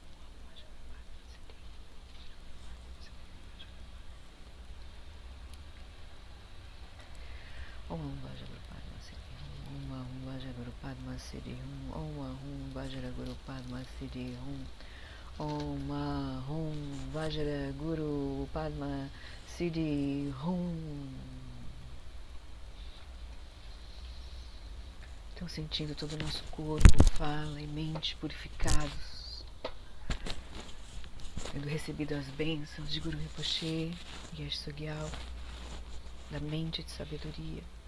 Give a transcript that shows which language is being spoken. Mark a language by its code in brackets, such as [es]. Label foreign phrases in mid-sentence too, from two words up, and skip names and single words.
[sa] ओम् आः हूँ वज्र गुरु पद्म सिद्धि. ओम् आः हूँ वज्र गुरु पद्म सिद्धि। ओम् आः हूँ वज्र गुरु पद्म सिद्धि. ओम् आः हूँ वज्र गुरु पद्म सिद्धि. [pt] Estão sentindo todo o nosso corpo, fala e mente purificados, tendo recebido as bênçãos de Guru Rinpoche e Geshe Sogyal, da mente de sabedoria.